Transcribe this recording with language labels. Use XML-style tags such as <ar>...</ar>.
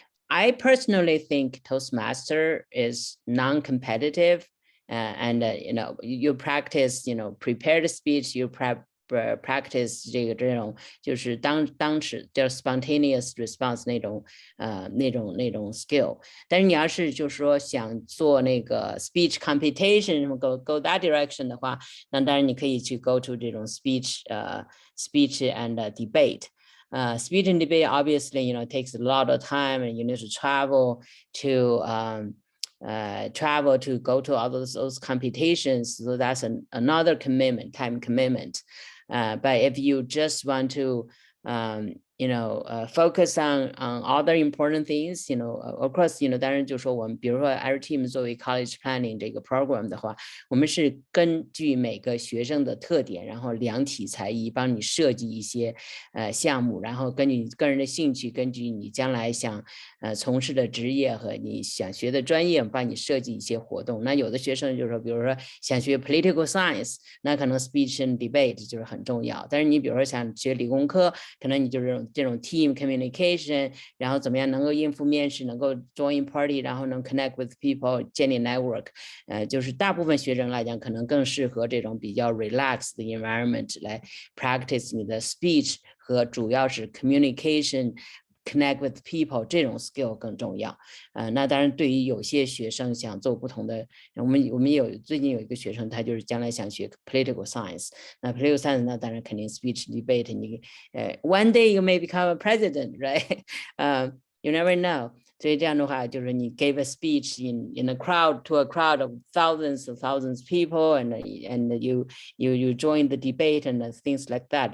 <en>I personally think Toastmaster is non-competitive, and you practice, prepared speech, you practice</en> <zh>这种就是当时叫</zh> <en>spontaneous response 那种 skill。</en> <zh>但是你要是就是说想做那个 speech competition</zh> <en>go that direction</en> <zh>的话，那当然你可以去 go to 这种 speech and debate。</zh> <en>Speech and debate obviously takes a lot of time, and you need to travel to go to all those competitions, so that's another commitment, time commitment. But if you just want to focus on other important things, of course,</en> <zh>当然就说我们比如说 Areteem 作为 college planning 这个 program 的话，我们是根据每个学生的特点，然后量体裁衣，帮你设计一些项目，然后根据你个人的兴趣，根据你将来想从事的职业和你想学的专业，帮你设计一些活动。那有的学生就是说，比如说想学 political science， 那可能 speech and debate 就是很重要。但是你比如说想学理工科，可能你就是这种 team communication， 然后怎么样能够应付面试，能够</zh> <en>join party，</en> <zh>然后能</zh> <en>connect with people，</en> <zh>建立 network， 就是大部分学生来讲，可能更适合这种比较 relaxed 的 environment 来 practice 你的 speech 和主要是 communication。connect with people 这种 skill 更重要。那当然对于有些学生想做不同的，我们最近有一个学生，他就是将来想学 political science。</zh> <en>那 political science</en> <zh>那当然肯定</zh> <en>speech debate， 你one day you may become a president, right? You never know.</en> <zh>所以这样的话，就是你</zh> <en>give a speech in a crowd to a crowd of thousands of people, and you join the debate and things like that.</en>